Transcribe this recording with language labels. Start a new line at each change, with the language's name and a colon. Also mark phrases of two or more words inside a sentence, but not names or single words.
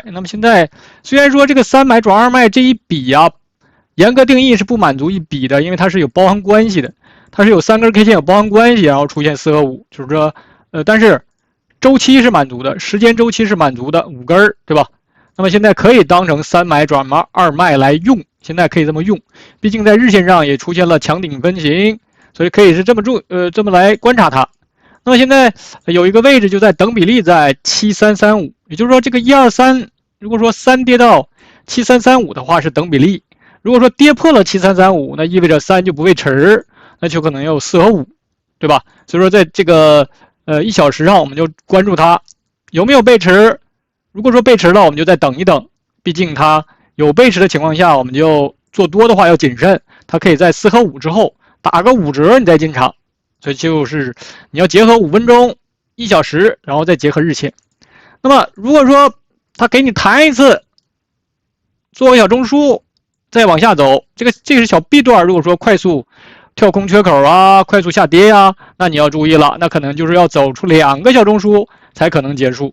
Chinese: 那麼現在雖然說這個3買轉2賣這一筆啊，嚴格定義是不滿足一筆的，因為它是有包含關係的，它是有3根 K 線有包含關係，然後出現4和5，就是說，但是周期是滿足的，時間周期是滿足的，5根，對吧？那麼現在可以當成3買轉2賣來用，現在可以這麼用，畢竟在日線上也出現了強頂分型，所以可以是這麼來觀察它。那麼現在有一個位置就在等比例在7335，也就是說這個123，如果說3跌到7335的話是等比例。如果說跌破了7335，那意味着3就不背馳，那就可能有4和5，對吧？所以說在這個1小時上，我們就關注它有沒有背馳。如果說背馳了，我們就再等一等，畢竟它有背馳的情況下，我們就做多的話要謹慎，它可以在4和5 之後打個5折，你再進場。所以就是你要結合5分鐘、1小時，然後再結合日線。那麼如果說它給你彈一次，做個小中樞。再往下走，這個是小 B 段，如果說快速跳空缺口啊，快速下跌啊，那你要注意了，那可能就是要走出2個小中樞才可能結束。